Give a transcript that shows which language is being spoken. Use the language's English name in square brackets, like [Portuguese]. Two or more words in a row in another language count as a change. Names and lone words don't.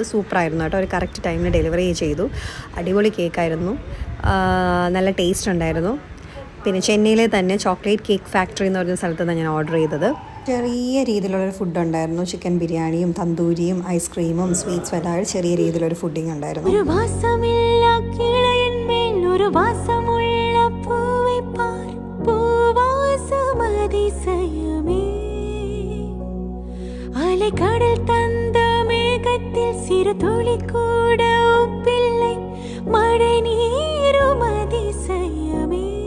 [Malayalam] സൂപ്പറായിരുന്നു കേട്ടോ. ഒരു കറക്റ്റ് ടൈമിന് ഡെലിവറി ചെയ്തു. അടിപൊളി കേക്കായിരുന്നു, നല്ല ടേസ്റ്റ് ഉണ്ടായിരുന്നു. പിന്നെ ചെന്നൈയിലെ തന്നെ ചോക്ലേറ്റ് കേക്ക് ഫാക്ടറി എന്ന് പറഞ്ഞ സ്ഥലത്ത് നിന്നാണ് ഞാൻ ഓർഡർ ചെയ്തത്. ചെറിയ രീതിയിലുള്ളൊരു ഫുഡ് ഉണ്ടായിരുന്നു. ചിക്കൻ ബിരിയാണിയും തന്തൂരിയും ഐസ്ക്രീമും സ്വീറ്റ്സും എല്ലാം ചെറിയ രീതിയിലൊരു ഫുഡിങ് ഉണ്ടായിരുന്നു. [Tamil] கடல் தந்த மேகத்தில் சிறு துளி கூட உப்பில்லை, மழை நீரும் அதிசயமே.